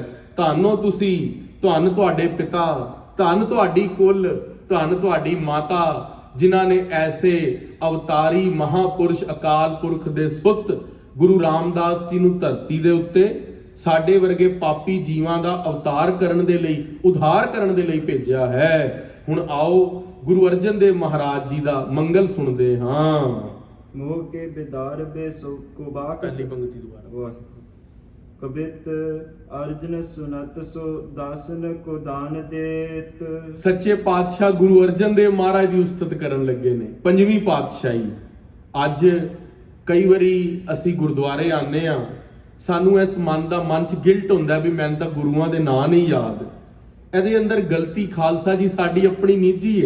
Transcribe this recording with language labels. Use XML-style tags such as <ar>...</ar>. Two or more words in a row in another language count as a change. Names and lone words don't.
<pa>ਧੰਨੋ ਤੁਸੀਂ, ਧੰਨ ਤੁਹਾਡੇ ਪਿਤਾ, ਧੰਨ ਤੁਹਾਡੀ ਕੁੱਲ, ਧੰਨ ਤੁਹਾਡੀ ਮਾਤਾ, ਜਿਨ੍ਹਾਂ ਨੇ ਐਸੇ ਅਵਤਾਰੀ ਮਹਾਪੁਰਸ਼ ਅਕਾਲ ਪੁਰਖ ਦੇ ਸੁੱਤ ਗੁਰੂ ਰਾਮਦਾਸ ਜੀ ਨੂੰ ਧਰਤੀ ਦੇ ਉੱਤੇ ਸਾਡੇ ਵਰਗੇ ਪਾਪੀ ਜੀਵਾਂ ਦਾ ਅਵਤਾਰ ਕਰਨ ਦੇ ਲਈ, ਉਧਾਰ ਕਰਨ ਦੇ ਲਈ ਭੇਜਿਆ ਹੈ। ਹੁਣ ਆਓ ਗੁਰੂ ਅਰਜਨ ਦੇਵ ਮਹਾਰਾਜ ਜੀ ਦਾ ਮੰਗਲ ਸੁਣਦੇ ਹਾਂ।</pa> <bra>ਮੋਹ ਕੇ ਬਿਦਾਰ ਬੇ ਸੋ ਕੋ ਬਾਕ।</bra> <pa>ਪਹਿਲੀ ਪੰਕਤੀ ਦੁਬਾਰਾ।</pa> <bra>कबित अर्जन सुनत सो दासन को दान देत।</bra> <pa>ਸੱਚੇ ਪਾਤਸ਼ਾਹ ਗੁਰੂ ਅਰਜਨ ਦੇਵ ਮਹਾਰਾਜ ਦੀ ਉਸਤਤ ਕਰਨ ਲੱਗੇ ਨੇ। ਪੰਜਵੀਂ ਪਾਤਸ਼ਾਹੀ। ਅੱਜ ਕਈ ਵਾਰੀ ਅਸੀਂ ਗੁਰਦੁਆਰੇ ਆਉਂਦੇ ਆ, ਸਾਨੂੰ ਇਸ ਮਨ ਚ ਗਿਲਟ ਹੁੰਦਾ ਵੀ ਮੈਨੂੰ ਤਾਂ ਗੁਰੂਆਂ ਦੇ ਨਾਂ ਨਹੀਂ ਯਾਦ। ਇਹਦੇ ਅੰਦਰ ਗਲਤੀ ਖਾਲਸਾ ਜੀ ਸਾਡੀ ਆਪਣੀ ਨਿੱਜੀ ਹੈ।</pa>